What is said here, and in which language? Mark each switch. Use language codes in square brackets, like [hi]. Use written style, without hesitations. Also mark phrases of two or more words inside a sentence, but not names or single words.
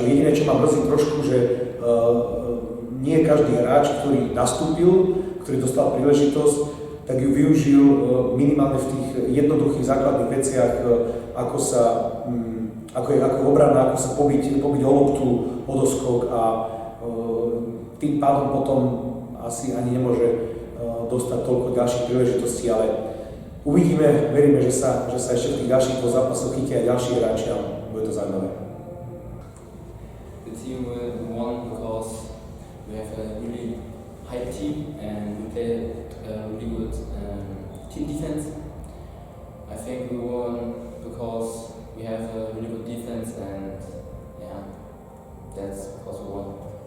[sk] Jediné, čo ma mrzí trošku, že nie každý hráč, ktorý nastúpil, ktorý dostal príležitosť, tak ju využil minimálne v tých jednoduchých základných veciach, ako obrana, ako sa pobiť o loptu, o doskok a tým pádom potom asi ani nemôže dostať toľko ďalších príležitostí, ale uvidíme, veríme, že sa ešte v tých ďalších 2 zápasoch chytia aj ďalší hráči a bude to zaujímavé. [en] The team won because we have a really high team and we play really good team defense. I think we won because we have a really good defense and yeah, that's because we won.